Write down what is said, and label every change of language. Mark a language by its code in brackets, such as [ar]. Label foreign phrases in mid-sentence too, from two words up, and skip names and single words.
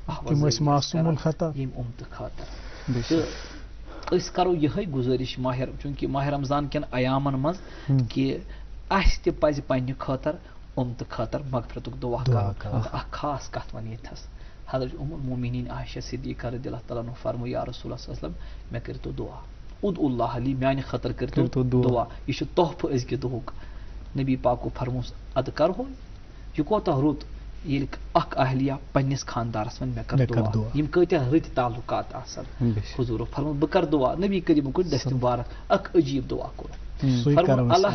[ks] ییٚمہِ اُمتہٕ خٲطرٕ تہٕ أسۍ کرو یِہے گُزٲرِش چوٗنٛکہِ ماہ رمضان کٮ۪ن ایامن منٛز کہِ اسہِ تہِ پزِ پننہِ خٲطرٕ اُمتہٕ خٲطرٕ مغفرتُک دُعا کرُن اکھ خاص کتھ ونہٕ ییٚتھس حضرت ام المومنین عائشہ صدیقہ رضی اللہ تعالیٰ عنہ فرموو یا رسول اللہ صلی اللہ علیہ وسلم مےٚ کٔرۍتو دُعا [ar] ادعوا اللہ لی [ks] میانہِ خٲطرٕ کٔرۍتو دُعا یہِ چھُ تحفہٕ أزکہِ دُہُک نبی پاکو فرمووس ادٕ کرہو یہِ کوتاہ رُت ییٚلہِ اکھ اہلیہ پننِس خاندارس وَنہِ مےٚ کر دُعا یِم کۭتیاہ رٕتۍ تعلُقات آسن حضوٗرو فرموو بہٕ کرٕ دُعا نبی کریٖمُن کوٚر دستہِ مُبارک اکھ عجیٖب دُعا کوٚر فرموو اللہ